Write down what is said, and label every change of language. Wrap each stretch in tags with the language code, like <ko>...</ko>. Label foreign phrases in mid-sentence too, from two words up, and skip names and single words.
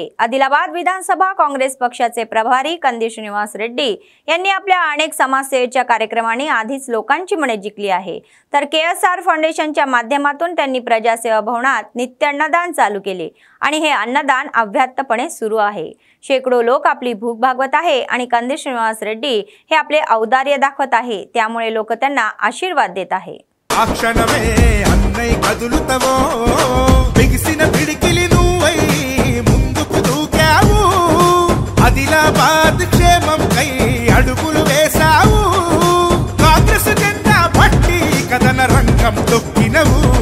<mr>आदिलाबाद विधानसभा काँग्रेस पक्षाचे प्रभारी कंदी श्रीनिवास रेड्डी यांनी आपल्या अनेक समाजसेवेच्या कार्यक्रमांनी आधीच लोकांची मने जिंकली आहे, तर KSR फाउंडेशनच्या माध्यमातून त्यांनी प्रजासेवा भवनात नित्य अन्नदान चालू केले आणि हे अन्नदान अव्याहतपणे सुरू आहे। शेकडो लोक आपली भूक भागवत आहे आणि कंदी श्रीनिवास रेड्डी हे आपले औदार्य दाखवत आहे, त्यामुळे लोक त्यांना आशीर्वाद देत आहे।</mr> <te>ఆదిలాబాద్ క్షేమం కై అడుగులు వేసావు, కాంగ్రెస్ జెండా పట్టి కథన రంగం తొక్కినవు।</te>